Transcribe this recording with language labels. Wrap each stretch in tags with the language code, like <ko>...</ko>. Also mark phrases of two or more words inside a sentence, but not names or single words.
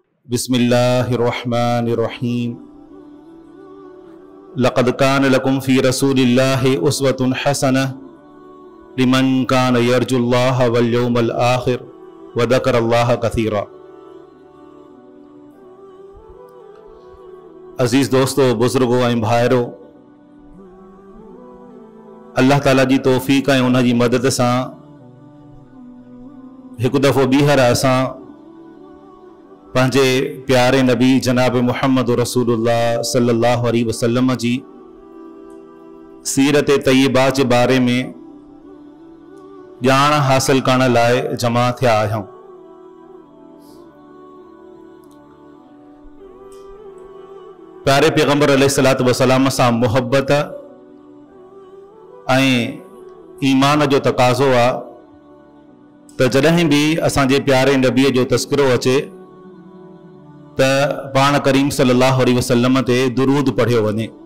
<ar>بسم الله الرحمن الرحيم. لقد كان لكم في رسول الله أسوة حسنة لمن كان يرجو الله واليوم الآخر وذكر الله كثيرا.</ar> <sd>अज़ीज़ दोस्तों, बुज़ुर्गों ऐं भाइरों, अल्लाह ताला जी तौफ़ीक़ ऐं उन जी मदद सां हिकु दफ़ो ॿीहर असां पंहिंजे प्यारे नबी जनाब मुहम्मद रसूलुल्लाह</sd> <ar>صلى الله عليه وسلم</ar> <sd>जी सीरत तय्यबा जे बारे में ॼाण हासिल करण लाइ जमा थिया आहियूं। प्यारे पैगंबर</sd> <ar>عليه الصلاة والسلام</ar> <sd>सां मुहब्बत ऐं ईमान जो तकाज़ो आहे त जॾहिं बि असांजे प्यारे नबीअ जो तस्करो अचे त पाण करीम</sd> <ar>صلى الله عليه وسلم</ar> <sd>ते दुरूद पढ़ियो वञे।</sd>